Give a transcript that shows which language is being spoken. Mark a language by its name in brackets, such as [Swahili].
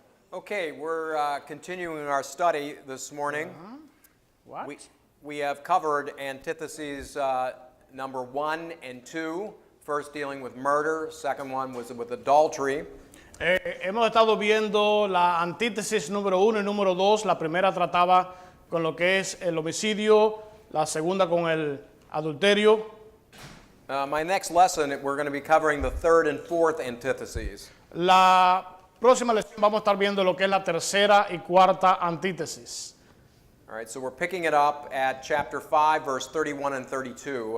[English] Okay, we're continuing our study this morning. What? We have covered antitheses number 1 and 2. First dealing with murder, second one was with adultery. [Spanish] Hemos estado viendo la antítesis número 1 y número 2. La primera trataba con lo que es el homicidio, la segunda con el adulterio. [English] My next lesson, we're going to be covering the third and fourth antitheses. [Spanish] La próxima lección vamos a estar viendo lo que es la tercera y cuarta antítesis. [English] All right, so we're picking it up at chapter 5, verse 31 and 32.